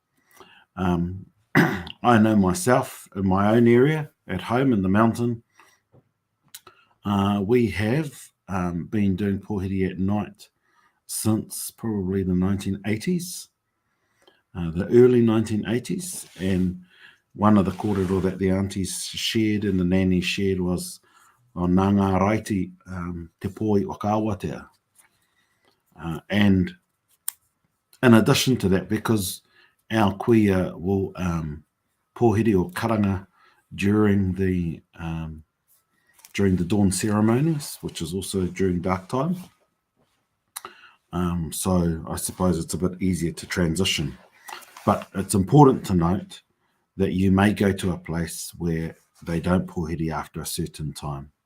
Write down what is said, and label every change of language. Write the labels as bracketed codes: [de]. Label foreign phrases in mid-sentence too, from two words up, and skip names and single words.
[en] I know myself in my own area at home in the mountain, we have been doing pōhiri at night since probably the 1980s, the early 1980s, and one of the kōrero that the aunties shared and the nannies shared was [mi] o nā ngā raiti te pō i o ka awatea. [en] And in addition to that, because our kuia will [mi] pōhiri o karanga [en] during the dawn ceremonies, which is also during dark time. So I suppose it's a bit easier to transition. But it's important to note that you may go to a place where they don't pōhiri after a certain time.